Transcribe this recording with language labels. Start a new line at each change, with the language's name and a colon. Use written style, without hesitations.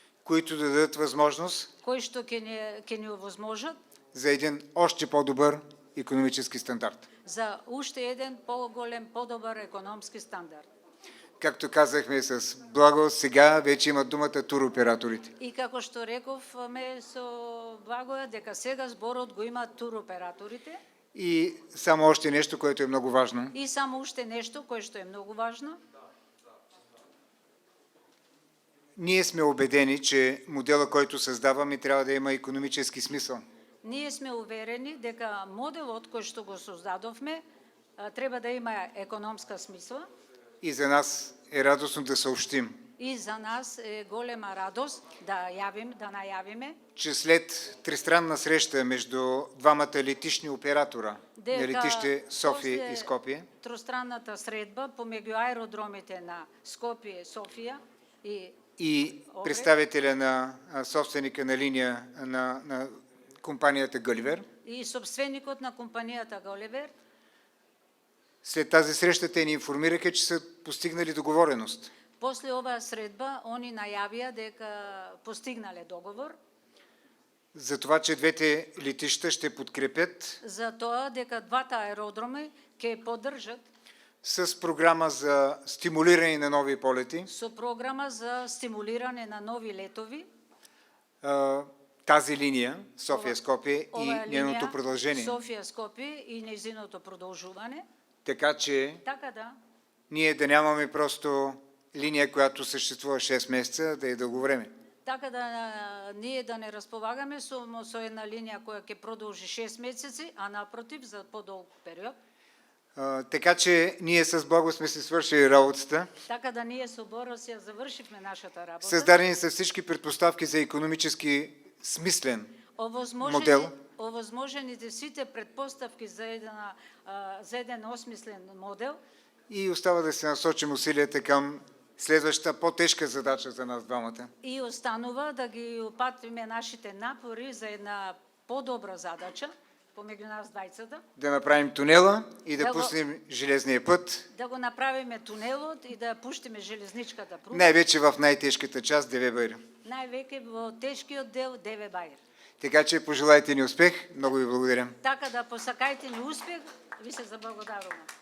Bulgarian: които да дадат възможност,
Macedonian: кои што ќе ни овозможат
Bulgarian: за един още по-добър икономически стандарт.
Macedonian: За още един по-голем, по-добър икономски стандарт.
Bulgarian: Както казахме с Благо, сега вече имат думата туроператорите.
Macedonian: И како што рековме со Благо, дека сега зборот го имат туроператорите.
Bulgarian: И само още нещо, което е много важно.
Macedonian: И само уште нешто кое што е многу важно.
Bulgarian: Ние сме убедени, че модела, който създаваме, трябва да има икономически смисъл.
Macedonian: Ние сме уверени дека моделот кој што го создадовме треба да има економска смисла.
Bulgarian: И за нас е радостно да съобщим,
Macedonian: И за нас е голема радост да најавиме
Bulgarian: че след тристранна среща между двамата летишни оператора на летище София и Скопие,
Macedonian: тространната средба помеѓу аеродромите на Скопие, Софија
Bulgarian: и представителя на собственика на линия на компанията Гъливер,
Macedonian: и собственикот на компанијата Галивер,
Bulgarian: след тази среща те ни информираха, че са постигнали договореност.
Macedonian: после оваа средба они најавија дека постигнале договор
Bulgarian: За това, че двете летища ще подкрепят
Macedonian: за тоа дека двата аеродроми ќе поддржат
Bulgarian: с програма за стимулиране на нови полети
Macedonian: со програма за стимулиране на нови летови
Bulgarian: тази линия София-Скопие и
Macedonian: оваа
Bulgarian: нейното
Macedonian: линија
Bulgarian: продължение.
Macedonian: Софија-Скопие и нејзиното продолжување,
Bulgarian: Така че
Macedonian: така да
Bulgarian: ние да нямаме просто линия, която съществува 6 месеца, да е дълго време.
Macedonian: така да ние да не разполагаме со една линија која ќе продолжи 6 месеци, а напротив за подолг период.
Bulgarian: Така че ние с Бога сме си свършили работата.
Macedonian: Така да ние со Борос ја завршивме нашата работа.
Bulgarian: Създадени са всички предпоставки за икономически смислен модел.
Macedonian: Овозможените сите предпоставки за еден осмислен модел
Bulgarian: И остава да се насочим усилията към следващата по-тежка задача за нас двамата.
Macedonian: и останува да ги упатиме нашите напори за една по-добра задача помеѓу нас двајцата.
Bulgarian: Да направим тунела и да
Macedonian: Да го-
Bulgarian: пуснем железния път,
Macedonian: Да го направиме тунелот и да пуштиме железничката пруга.
Bulgarian: най-вече в най-тежката част ДВБ.
Macedonian: Највеќе во тешкиот дел ДВ Бајер.
Bulgarian: Така че пожелайте ни успех. Много ви благодаря.
Macedonian: Така да посакајте ни успех, ви се заблагодарувам.